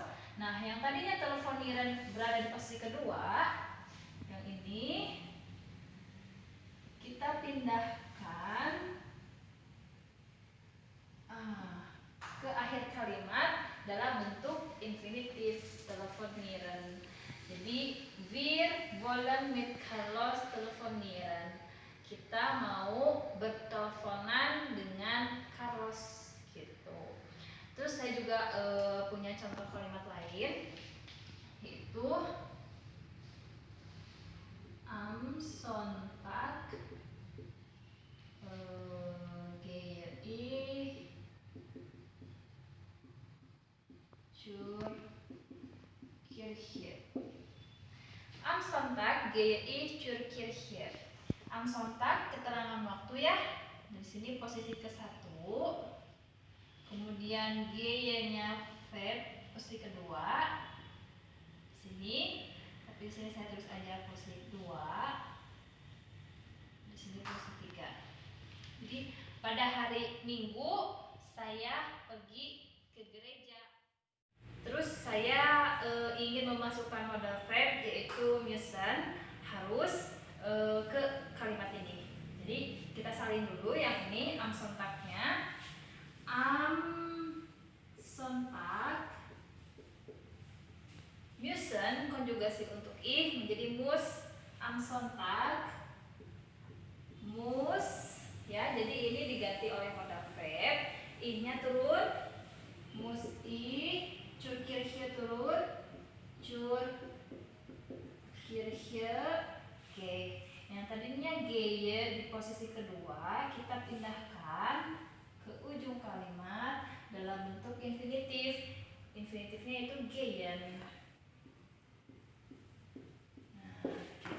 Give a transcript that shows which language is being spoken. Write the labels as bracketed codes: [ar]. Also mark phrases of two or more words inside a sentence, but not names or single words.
[id] Nah, yang tadinya telefoniran berada di posisi kedua, yang ini kita pindahkan ke akhir kalimat dalam bentuk infinitif telefonieren. [de] Jadi wir wollen mit Carlos telefonieren. [id] Kita mau berteleponan dengan Carlos gitu. Terus saya juga punya contoh kalimat lain yaitu [de] am Sonntag gehe ich zur Kirche. Am Sonntag gehe ich zur Kirche. Am Sonntag [id] keterangan waktu ya. Di sini posisi ke-1. Kemudian gehe-nya verb posisi kedua. Sini, tapi di sini saya tulis aja posisi 2. Di sini posisi 3. Jadi pada hari Minggu saya pergi ke gereja. Terus saya ingin memasukkan [en] modal verb [id] yaitu müssen, harus ke kalimat ini. Jadi kita salin dulu yang ini [de] am Sonntagnya. Am Sonntag müssen [id] konjugasi untuk ich menjadi muss. [de] Am Sonntag muss [id] ya, jadi ini diganti oleh modal verb. I-nya turun, [de] muss ich, zur Kirche turun, zur Kirche. [id] Oke, yang tadinya gehe di posisi kedua kita pindahkan ke ujung kalimat dalam bentuk infinitif. Infinitifnya itu gehen. Nah, gitu.